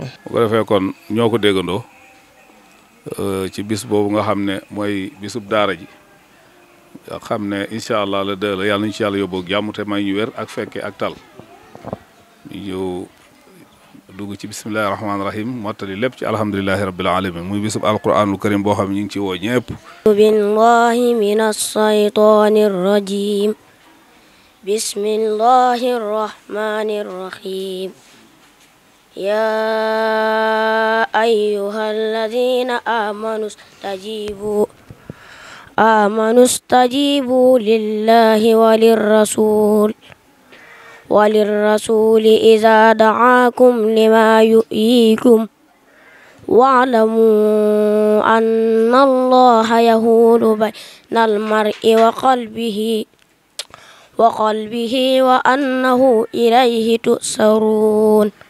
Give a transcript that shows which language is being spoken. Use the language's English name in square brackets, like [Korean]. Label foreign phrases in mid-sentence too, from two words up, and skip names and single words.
[Wolof] bu ko defee kon ñoo ko déggandoo ci bis boobu nga xam ne mooy bisub daara ji nga xam ne [Arabic] إن شاء الله [Wolof] la dë la yàlla nañu ci yàlla yóbboo jàmm te may ñu wér ak fekke ak tal ñu dugg ci [Arabic] بسم الله الرحمن الرحيم [Wolof] mottali lépp ci [Arabic] الحمد لله رب العالمين [Wolof] muy bisub [Arabic] القرآن الكريم [Wolof] boo xam ne ñu ngi ci woo ñëpp. [Arabic] بالله من الشيطان الرجيم بسم الله الرحمن الرحيم يا أيها الذين آمنوا استجيبوا لله وللرسول إذا دعاكم لما يحييكم واعلموا أن الله يحول بين المرء وقلبه وأنه إليه تحشرون